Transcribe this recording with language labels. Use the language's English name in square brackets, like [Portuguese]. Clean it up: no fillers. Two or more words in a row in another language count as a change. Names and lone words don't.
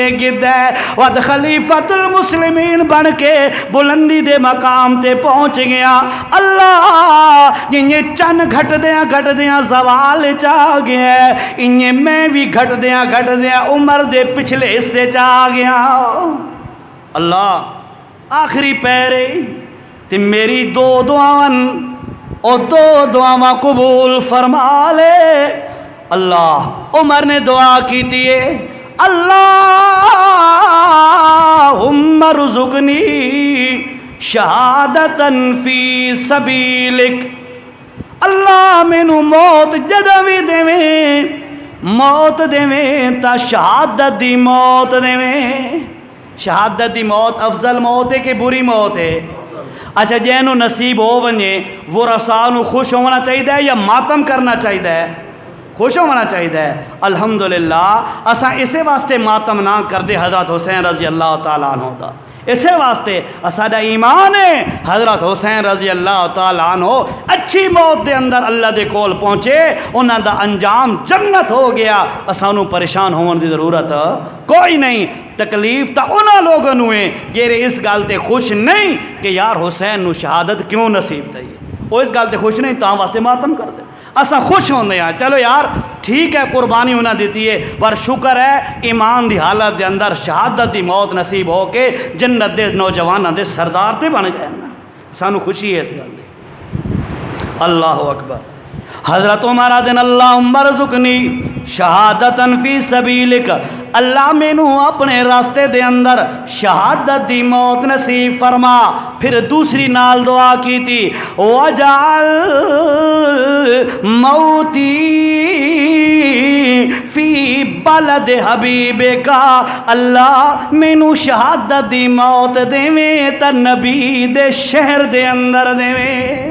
[Punjabi] گدے، وقت خلیفۃ المسلمین بن کے بلندی دے مقام تے پہنچ گیا، اللہ جنہیں چن گھٹ دیاں زوال چاہ گیا ہے، انہیں میں بھی گھٹ دیاں عمر دے پچھلے حصے چاہ گیا، اللہ آخری پیرے تے میری دو دعاں اور دو دعاں قبول فرما لے۔ اللہ عمر نے دعا کی تھی، [Arabic] اللہم ارزقنی شہادتاً فی سبیلک، [Punjabi] اللہ مینو موت جدوں بھی دیویں، موت دیویں تا شہادت دی موت دیویں۔ شہادت دی موت افضل موت ہے کہ بری موت ہے؟ اچھا جینو نصیب ہو ونجے وہ رسانو خوش ہونا چاہیے یا ماتم کرنا چاہیے؟ خوش ہونا چاہیے۔ الحمدللہ اساں اسے واسطے ماتم نہ کر دے حضرت حسین رضی اللہ تعالیٰ عنہ دا، اسے واسطے اساڈا ایمان ہے حضرت حسین رضی اللہ تعالیٰ عنہ اچھی موت دے اندر اللہ دے کول پہنچے، انہاں دا انجام جنت ہو گیا، اسانو پریشان ہون دی ضرورت کوئی نہیں۔ تکلیف تا انہاں لوگوں نو ہے جیرے اس گل تے خوش نہیں کہ یار حسین نو شہادت کیوں نصیب تھی، وہ اس گل تے خوش نہیں تاں واسطے ماتم کر دے، اساں خوش ہوندے ہیں چلو یار ٹھیک ہے قربانی انہاں دیتی ہے، پر شکر ہے ایمان دی حالت دے اندر شہادت دی موت نصیب ہو کے جنت دے نوجواناں دے سردار تے بن گئے نا، سانو خوشی ہے اس گل دی۔ اللہ اکبر۔ حضرت عمر آدن [Arabic] اللہم ارزقنی شہادتن فی سبیلک، [Punjabi] اللہ مینو اپنے راستے دے اندر شہادت دی موت نصیب فرما۔ پھر دوسری نال دعا کی تھی [Arabic] وجعل موتی فی بلد حبیبک، [Punjabi] اللہ مینو شہادت دی موت دیویں تا نبی دے شہر دے اندر دیویں۔